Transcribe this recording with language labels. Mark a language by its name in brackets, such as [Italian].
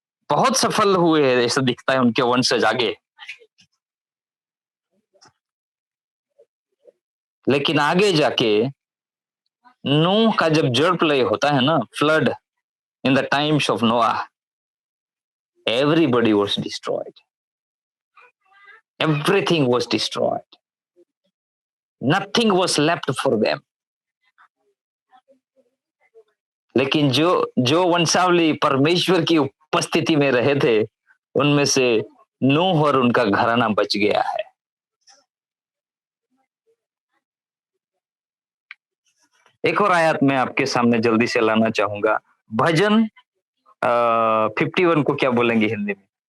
[Hindi] बहुत सफल हुए हैं ऐसा दिखता है उनके वंशज आगे। लेकिन आगे जाके नूह का जब जल प्रलय होता है ना, [English] Flood in the times of Noah, everybody was destroyed. Everything was destroyed. Nothing was left for them. [Hindi] लेकिन जो वंशावली परमेश्वर की उपस्थिति में रहे थे, उनमें से नूह और उनका घराना बच गया है। एक और आयत मैं आपके सामने जल्दी से लाना चाहूंगा। भजन 51 को क्या बोलेंगे हिंदी में?